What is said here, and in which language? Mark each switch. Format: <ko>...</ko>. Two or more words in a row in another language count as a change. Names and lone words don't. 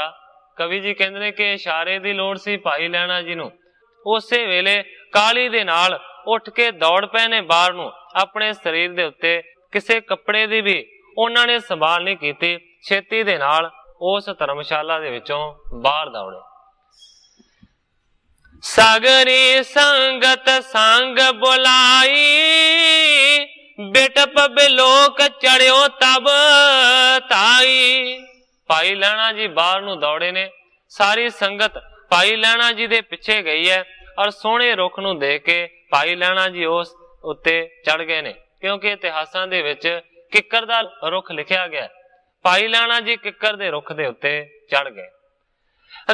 <pa>ਕਵੀ ਜੀ ਕਹਿੰਦੇ ਨੇ ਕਿ ਇਸ਼ਾਰੇ ਦੀ ਲੋੜ ਸੀ ਭਾਈ ਲਹਿਣਾ ਜੀ ਨੂੰ। ਉਸੇ ਵੇਲੇ ਕਾਹਲੀ ਦੇ ਨਾਲ ਉੱਠ ਕੇ ਦੌੜ ਪਏ ਨੇ ਬਾਹਰ ਨੂੰ। ਆਪਣੇ ਸਰੀਰ ਦੇ ਉੱਤੇ ਕਿਸੇ ਕੱਪੜੇ ਦੀ ਵੀ ਉਨ੍ਹਾਂ ਨੇ ਸੰਭਾਲ ਨਹੀਂ ਕੀਤੀ, ਛੇਤੀ ਦੇ ਨਾਲ ਉਸ ਧਰਮਸ਼ਾਲਾ ਦੇ ਵਿੱਚੋਂ ਬਾਹਰ ਦੌੜੇ।</pa> <bra>सागरी संगत संग बुलाई, बिटप बिलोक चढ़ियो तब ताई।</bra> <pa>ਭਾਈ ਲਹਿਣਾ ਜੀ ਬਾਹਰ ਨੂੰ ਦੌੜੇ ਨੇ, ਸਾਰੀ ਸੰਗਤ ਭਾਈ ਲਹਿਣਾ ਜੀ ਦੇ ਪਿੱਛੇ ਗਈ ਹੈ ਔਰ ਸੋਹਣੇ ਰੁੱਖ ਨੂੰ ਦੇਖ ਕੇ ਭਾਈ ਲਹਿਣਾ ਜੀ ਉਸ ਉੱਤੇ ਚੜ੍ਹ ਗਏ ਨੇ, ਕਿਉਂਕਿ ਇਤਿਹਾਸਾਂ ਦੇ ਵਿੱਚ ਕਿੱਕਰ ਦਾ ਰੁੱਖ ਲਿਖਿਆ ਗਿਆ। ਭਾਈ ਲਹਿਣਾ ਜੀ ਕਿੱਕਰ ਦੇ ਰੁੱਖ ਦੇ ਉੱਤੇ ਚੜ੍ਹ ਗਏ।</pa>